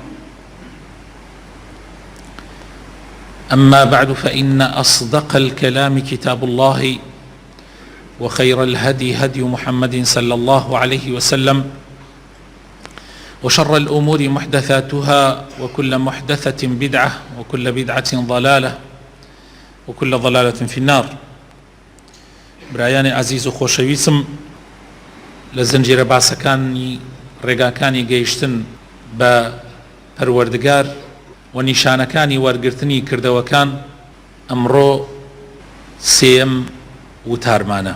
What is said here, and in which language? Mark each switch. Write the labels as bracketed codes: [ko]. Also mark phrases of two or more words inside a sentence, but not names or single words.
[ar] وخير الهدي هدي محمد صلى الله عليه وسلم، وشر الأمور محدثاتها، وكل محدثة بدعة، وكل بدعة ضلالة، وكل ضلالة في النار. [ckb] برایانی عزیز و خۆشەویستم، لە زنجیرە باسەکانی ڕێگاکانی گەیشتن بە پەروەردگار و نیشانەکانی وەرگرتنی کردەوەکان، ئەمڕۆ سێیەم وتارمانە.